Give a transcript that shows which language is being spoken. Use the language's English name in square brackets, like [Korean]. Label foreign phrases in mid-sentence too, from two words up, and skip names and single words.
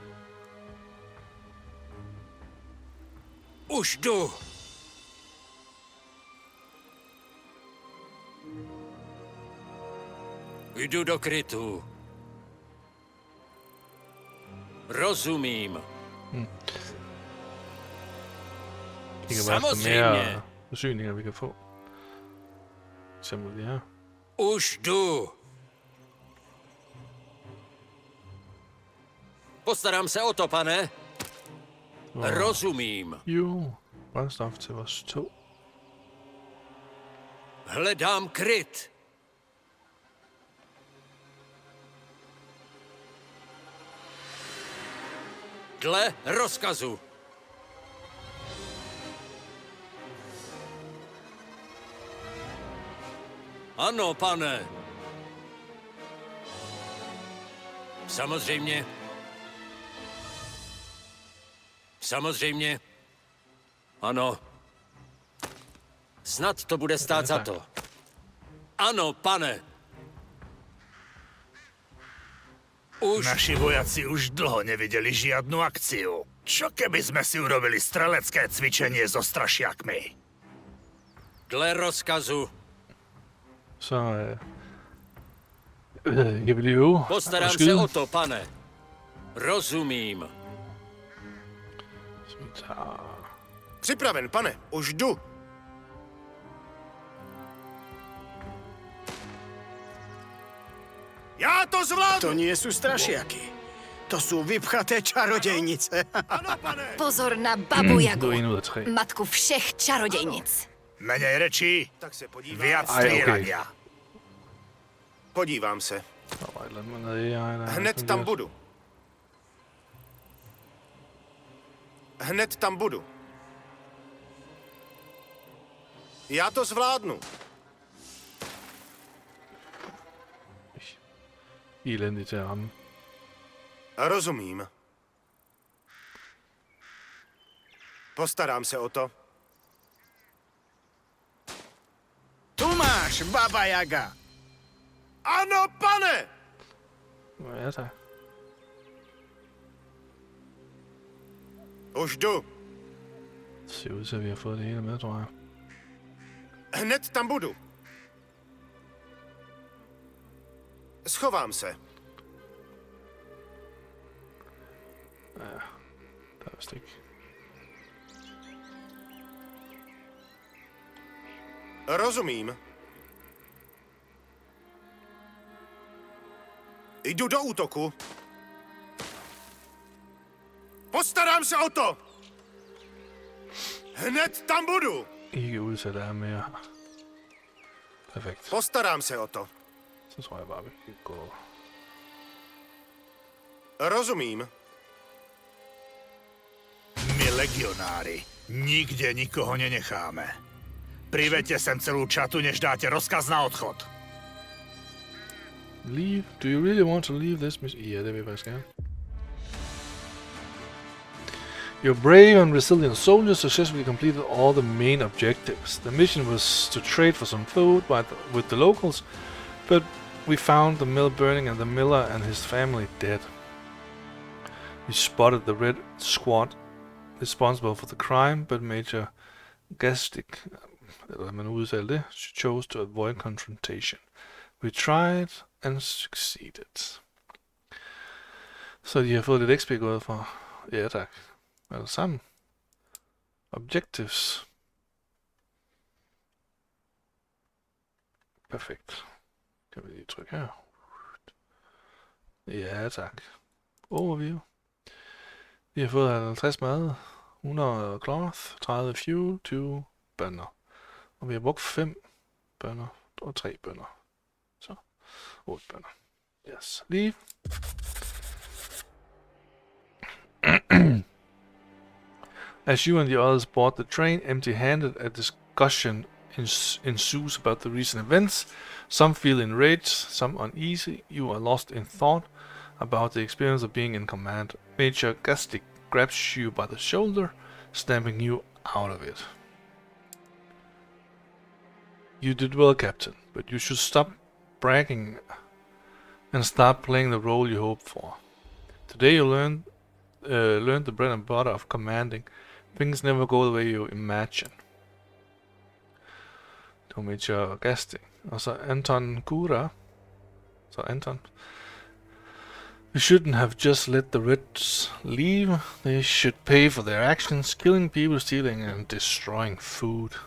[Czech] Už jdu. Jdu do krytu. Rozumím. [Danish] Det kan være efter [Czech] Samozřejmě. [Danish] mere forsyninger, vi kan få. For eksempel de her. [Czech] Už jdu. Postarám se o to, pane. Rozumím. [Danish] Jo, brændstof til vores tog. [Czech] Hledám kryt. Dle rozkazu. Ano, pane. Samozřejmě. Samozřejmě. Ano. Snad to bude stát za to. Ano, pane. Už [Slovak] Naši vojaci už dlho nevideli žiadnu akciu. Čo keby sme si urobili strelecké cvičenie so strašiakmi? [Czech] dle rozkazu. [Danish] Så kan vi lige øve og [Czech] Postarám se [Danish] skyde. [Czech] o to, pane. Rozumím. [Danish] Så vi tager... [Czech] Připraven, pane, už jdu. Já to zvládnu! [Slovak] To nie sú strašiaky. To sú vypchaté čarodejnice. [Czech] Ano, pane! Pozor na babu [Danish] Det [Czech] Jagu, [Danish] var 1 ud af 3. [Czech] matku všech čarodějnic. [Slovak] Menej rečí, [Czech] Tak se podívám. [Slovak] viac [Danish] Aj, okej. [Slovak] strieľania. [Czech] Podívám se. [Danish] Der var et eller andet med AI, der [Czech] Hned tam budu. Hned tam budu. Já to zvládnu. [Danish] Elendigt til at ramme. [Czech] Rozumím. Postarám se o to. Tu máš, Baba Jaga. Ano, pane! [Danish] Ja, tak. [Czech] Už jdu. [Danish] Det ser ud til, at vi har fået det hele med, tror jeg. [Czech] Hned tam budu. Schovám se. [Danish] Der er vist ikke. [Czech] Rozumím. Jdu do útoku. Postarám se o to. Hned tam budu. [Danish] Ikke udsat af mere. Perfekt. [Czech] Postarám se o to. [Danish] Så tror jeg bare, vi kan gå... [Czech] Rozumím. [Slovak] My legionári nikde nikoho nenecháme. Priveďte sem celú čatu, než dáte rozkaz na odchod. [English] Leave? Do you really want to leave this mission? [Danish] Ja, det vil jeg faktisk gerne. [English] Your brave and resilient soldiers successfully completed all the main objectives. The mission was to trade for some food with the locals, but we found the mill burning and the miller and his family dead. We spotted the Red Squad responsible for the crime, but Major Gastic [Danish] eller hvad man udtaler det, [English] chose to avoid confrontation. We tried and succeeded. [Danish] Så de har fået lidt XP gået fra. Ja tak. Alle sammen. Objectives. Perfekt. Kan vi lige trykke her. Ja tak. [English] Overview. [Danish] Vi har fået 50 mad, 100 cloth, 30 fuel, 20 bønner. Og vi har brugt 5 bønner og 3 bønner. Så 8 bønner. [English] Yes. Leave. As you and the others board the train empty-handed, a discussion ensues about the recent events. Some feel enraged, some uneasy. You are lost in thought about the experience of being in command. Major Gastic grabs you by the shoulder, snapping you out of it. You did well, Captain, but you should stop bragging and start playing the role you hoped for. Today you learned the bread and butter of commanding. Things never go the way you imagine. [Danish] Det var Major Gastic. Og så Anton Kura. Så Anton. [English] We shouldn't have just let the Reds leave. They should pay for their actions, killing people, stealing and destroying food.